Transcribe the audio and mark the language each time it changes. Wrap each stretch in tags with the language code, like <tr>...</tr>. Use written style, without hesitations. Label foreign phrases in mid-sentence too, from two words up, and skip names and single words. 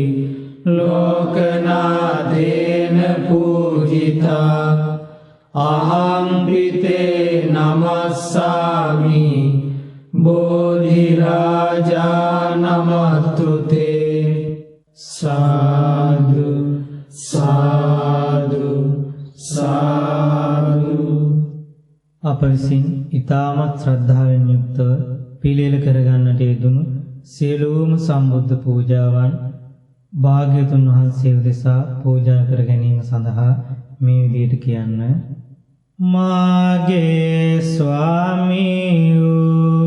<pi>ලෝකනාදේන පූජිතා අහං පිතේ නමස්සාමි බෝධි රාජා නමස්තුතේ සාදු සාදු සාදු.</pi> <si>අප විසින් ඊ타මත් ශ්‍රද්ධාවෙන් යුක්තව පිළියෙල කරගන්නට යෙදුණු සියලුම සම්බුද්ධ පූජාවන් භාග්‍යවතුන් වහන්සේ උදෙසා පූජා කර ගැනීම සඳහා මේ විදිහට කියන්න. මාගේ ස්වාමීයෝ</si>